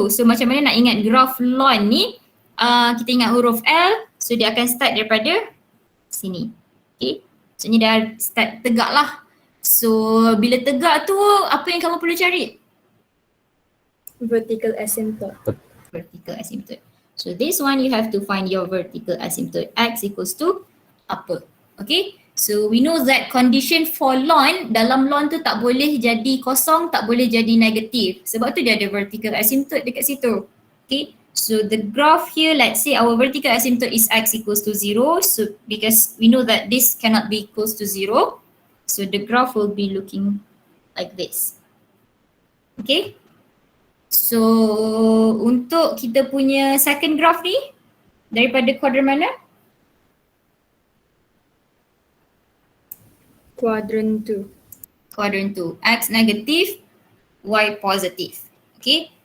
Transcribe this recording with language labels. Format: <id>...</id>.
<ms>So macam mana nak ingat graf ln ni? Kita ingat huruf L, so dia akan start daripada sini. Okay, maksudnya dah start tegak lah. So bila tegak tu, apa yang kamu perlu cari?</ms> <en>Vertical asymptote. Vertical asymptote. So this one you have to find your vertical asymptote. X equals to apa? Okay. So we know that condition for ln,</en> <ms>dalam ln tu tak boleh jadi kosong, tak boleh jadi negatif. Sebab tu dia ada vertical asymptote dekat situ. Okay.</ms> <en>So the graph here, let's say our vertical asymptote is X equals to 0. So because we know that this cannot be equals to 0. So the graph will be looking like this. Okay.</en> <ms>So untuk kita punya second graph ni, daripada kuadran mana?</ms> <en>Quadrant 2.</en> <ms>Quadrant 2. X negatif, Y positif. Okay.</ms>